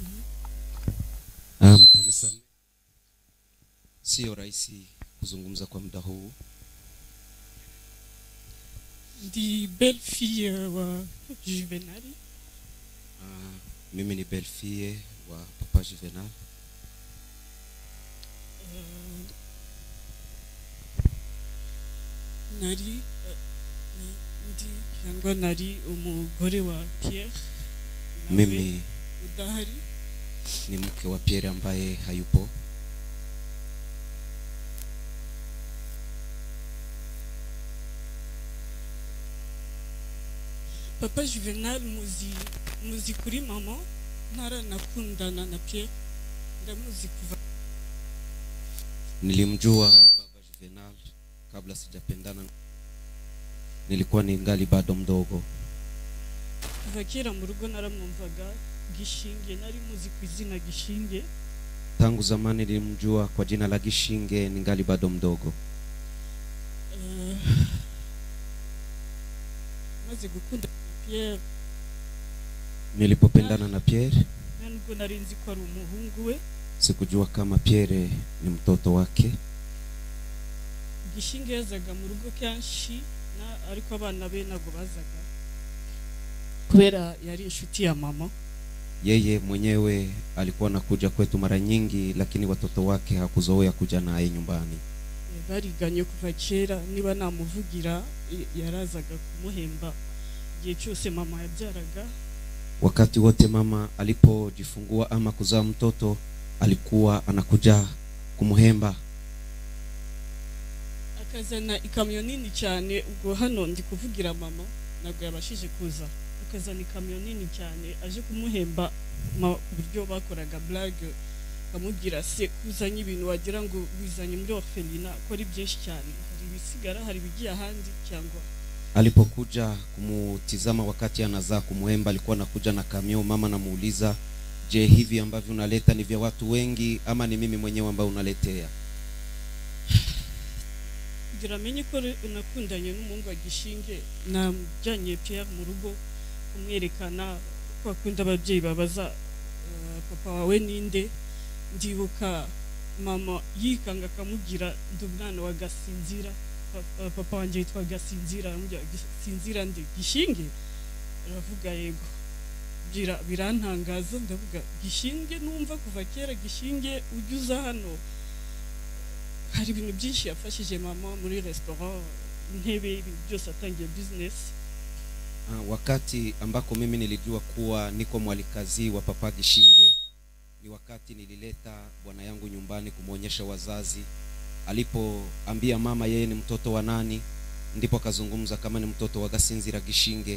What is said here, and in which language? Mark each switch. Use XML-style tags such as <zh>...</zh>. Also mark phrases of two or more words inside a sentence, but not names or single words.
<sw>Mtanisame, sio rahisi kuzungumza kwa muda huu.</sw> <rw>Ndi</rw> <fr>belle fille</fr> <rw>wa Juvenal.</rw> <sw>Mimi ni</sw> <fr>belle fille</fr> <sw>wa Papa Juvenal.</sw> <rw>Nari ndi cyangwa nari umugore wa Pierre.</rw> <sw>Mimi</sw> <rw>udahari</rw> <sw>ni mke wa Pierre ambaye hayupo.</sw> <rw>Papa Juvenal muzi kuri mama nara nakundana na Pierre, ndamuzi kuva.</rw> <sw>Nilimjua Baba Juvenal kabla sijapendana. Nilikuwa ningali bado mdogo.</sw> <rw>Kuva kera mu rugo naramwumvaga Gishinge, nari muzi ku izina Gishinge.</rw> <sw>Tangu zamani nilimjua kwa jina la Gishinge ningali bado mdogo.</sw> <rw>Maze gukunda Pierre,</rw> <sw>Nilipopendana na Pierre,</sw> <rw>nubwo nari nzi ko ari umuhungu we,</rw> <sw>sikujua kama Pierre ni mtoto wake.</sw> <rw>Gishinge yazaga mu rugo kenshi ariko abana be nago bazaga kubera yari inshuti ya mama.</rw> <sw>Yeye mwenyewe alikuwa anakuja kwetu mara nyingi, lakini watoto wake hakuzoea kuja naye nyumbani.</sw> <rw>Bariganye kuva kera, niba namuvugira yarazaga kumuhemba igihe cyose mama yabyaraga.</rw> <sw>Wakati wote mama alipojifungua ama kuzaa mtoto alikuwa anakuja kumuhemba.</sw> <rw>Akazana ikamyo nini cyane, ubwo hano ndi kuvugira mama nabwo yabashije kuza. Akazana ikamyo nini cyane aje kumuhemba buryo bakoraga blague, amubwira se kuzanye ibintu wagira ngo bizanye muri orphelinat ko ari byinshi cyane, hari ibisigara hari bigiye ahandi cyangwa.</rw> <sw>Alipokuja kumutizama wakati anazaa kumuhemba alikuwa anakuja na kamio. Mama namuuliza, je, hivi ambavyo unaleta ni vya watu wengi ama ni mimi mwenyewe ambaye unaletea?</sw> <rw>Kugira amenye ko unakundanye n'umuhungu wa Gishinge, namujyanye Pierre mu rugo kumwerekana ko akunda ababyeyi babaza papa wawe ninde. Ndibuka mama yikanga akamubwira ndi umwana wa Gasinzira, papa wanjye yitwa Gasinzira, aramubwira Gasinzira ndi Gishinge, aravuga yego. Birantangaza, ndavuga Gishinge numva kuva kera Gishinge ujuza hano. Hari ibintu byinshi yafashije mama muri restaurant, intebe, ibintu byose atangiye business.</rw> <sw>Wakati ambako mimi nilijua kuwa niko mwalikazi wa Papa Gishinge ni wakati nilileta bwana yangu nyumbani kumuonyesha wazazi. Alipoambia mama yeye ni mtoto wa nani, ndipo akazungumza kama ni mtoto wa Gasinzira Gishinge.</sw>